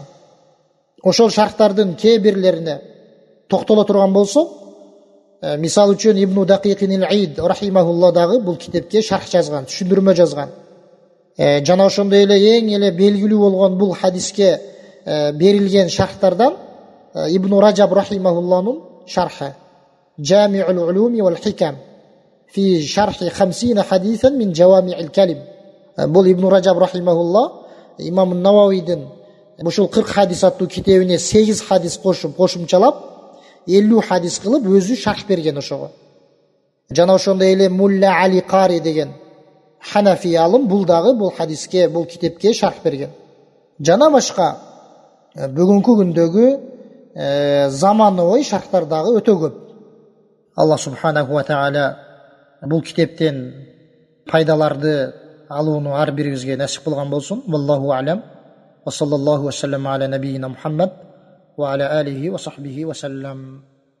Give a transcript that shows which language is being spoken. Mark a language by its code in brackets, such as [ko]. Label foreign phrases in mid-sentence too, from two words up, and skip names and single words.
[ky] Ошол шархтардын кээ бирлерине токтоло турган болсок, мисалы үчүн Ибн Дакикин ил-Ид рахимахулла дагы бул китепке шарх жазган, түшүндүрмө жазган. Жана ошондой эле эң эле белгилүү болгон бул хадиске берилген шархтардан Ибн Раджаб рахимахулланын шархы Джами'ул улуми вал хикам фи шархи 50 хадисан мин джавами'ил калим. Бул Ибн Раджаб рахимахулла имам Нававидин ушул 40 хадис аттуу китебине 8 хадис кошумчалап 50 хадис кылып өзү шарх берген ошого. Жана ошондой эле Мулла Али Кари деген Ханафи алым бул дагы бул хадиске, бул китепке шарх берген. Жана башка бүгүнкү күндөгү заманауи шархтар дагы өтө көп. Аллах [ar] سبحانه وتعالى [ky] бул китептен пайдаларды алууну ар бирибизге насип кылган болсун. [ar] والله أعلم. وصلى الله وسلم على نبينا محمد وعلى آله وصحبه وسلم.